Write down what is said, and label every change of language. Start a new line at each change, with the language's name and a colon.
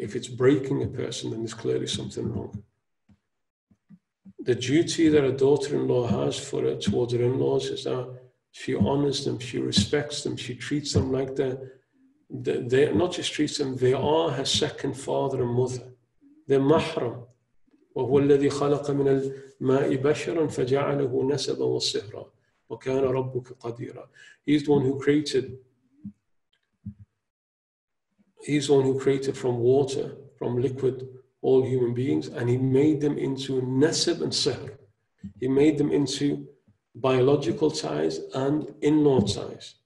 English: If it's breaking a person, then there's clearly something wrong. The duty that a daughter-in-law has towards her in-laws is that she honors them, she respects them, she treats them like they not just treats them, they are her second father and mother. They're mahram.
Arabic: وهو الذي خلق من الماء بشرا فجعله نسبا وصهرا وكان ربك قديرا.
English: He's the one who created from water, from liquid, all human beings, and he made them into nasab and sihr. He made them into biological ties and in-law ties.